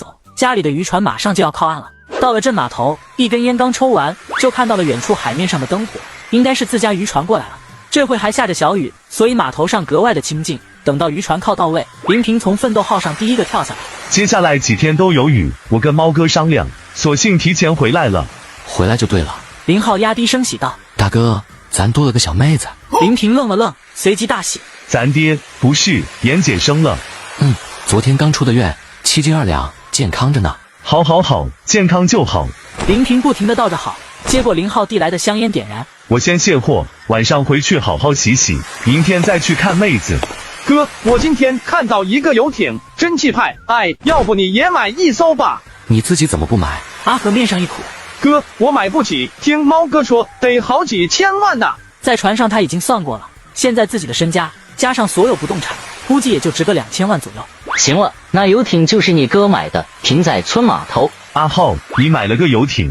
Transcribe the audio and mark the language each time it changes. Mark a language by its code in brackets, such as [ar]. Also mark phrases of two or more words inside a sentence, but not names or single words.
[zh] 家裡的漁船馬上就要靠岸了。到了鎮碼頭，一根煙剛抽完，就看到了遠處海面上的燈火，應該是自家漁船過來了。這會還下着小雨，所以碼頭上格外的清靜。等到漁船靠到位，林平從奮鬥號上第一個跳下來。接下來幾天都有雨，我跟貓哥商量，索性提前回來了。回來就對了。林浩壓低聲喜道： 大哥，咱多了個小妹子。林平愣了愣，隨即大喜： 咱爹不是妍姐生了。昨天剛出的院，7斤2兩，健康着呢。好好好，健康就好。林平不停地道着好，接過林浩遞來的香煙點燃。我先卸貨，晚上回去好好洗洗，明天再去看妹子。哥，我今天看到一個遊艇，真氣派，哎，要不你也買一艘吧？你自己怎麼不買？阿和面上一苦。哥，我買不起，聽貓哥說得好幾千萬呢。在船上他已經算過了，現在自己的身家加上所有不動產，估計也就值個2000萬左右。行了，那遊艇就是你哥買的，停在村碼頭。阿浩，你買了個遊艇？